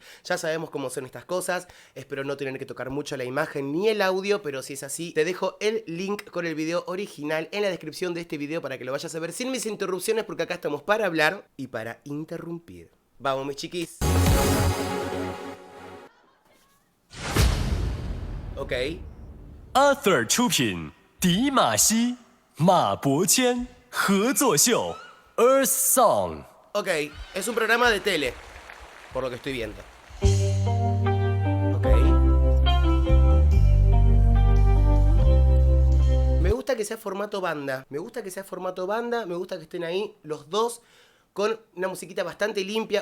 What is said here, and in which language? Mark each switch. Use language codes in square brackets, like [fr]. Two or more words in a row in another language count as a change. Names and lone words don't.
[es] Ya sabemos cómo son estas cosas, espero no tener que tocar mucho la imagen ni el audio, pero si es así, te dejo el link con el video original en la descripción de este video para que lo vayas a ver sin mis interrupciones, porque acá estamos para hablar y para interrumpir. Vamos mis chiquis. Ok. [zh] Arthur 出品，迪玛希、马伯骞合作秀 ，Earth Song。 [es] Ok, es un programa de tele, por lo que estoy viendo. Ok. Me gusta que sea formato banda. Me gusta que sea formato banda. Me gusta que estén ahí los dos con una musiquita bastante limpia.